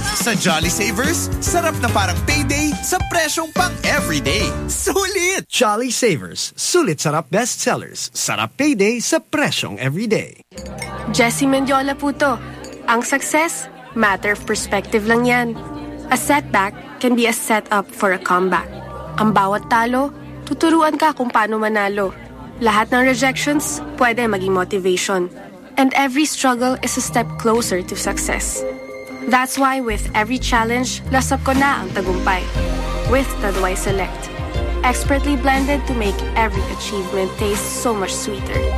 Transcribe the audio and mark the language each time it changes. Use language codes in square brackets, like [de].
[tl] Sa Jolly Savers, sarap na parang payday sa presyong pang everyday. Sulit! Jolly Savers, sulit sarap bestsellers. Sarap payday sa presyong everyday. Jessie Mendiola po to. Ang success, [en] matter of perspective [tl] lang yan. [en] A setback can be a setup for a comeback. [tl] Ang bawat talo, tuturuan ka kung paano manalo. Lahat ng rejections, pwede maging motivation. [en] And every struggle is a step closer to success. That's why with every challenge, [tl] lasap ko na ang tagumpay. [en] With Taduay Select. Expertly blended to make every achievement taste so much sweeter.